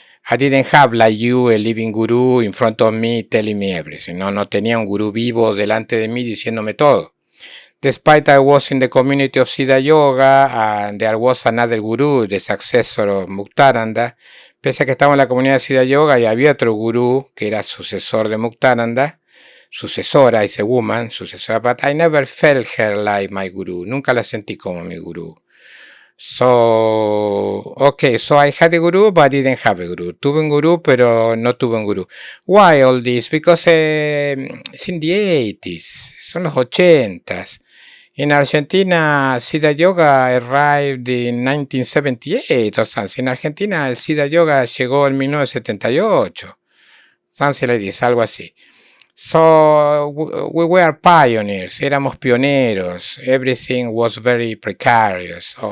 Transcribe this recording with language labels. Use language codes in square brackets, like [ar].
[en] I didn't have like you a living guru in front of me telling me everything. [es] No tenía un gurú vivo delante de mí diciéndome todo. [en] Despite I was in the community of Siddha Yoga and there was another guru, the successor of Muktananda, [es] pese a que estaba en la comunidad de Siddha Yoga y había otro gurú que era sucesor de Muktananda, [en] sucesora, is a woman, sucesora, but I never felt her like my guru. [es] Nunca la sentí como mi gurú. [en] So I had a guru, but I didn't have a guru. [es] Tuve un gurú, pero no tuve un gurú. [en] Why all this? Because it's in the 80s, [es] son los 80s. [en] In Argentina, Siddha Yoga arrived in 1978 or something. [es] En Argentina, el Siddha Yoga llegó en 1978. [en] Something like this, [es] algo así. [en] So we were pioneers, [es] éramos pioneros. [en] Everything was very precarious.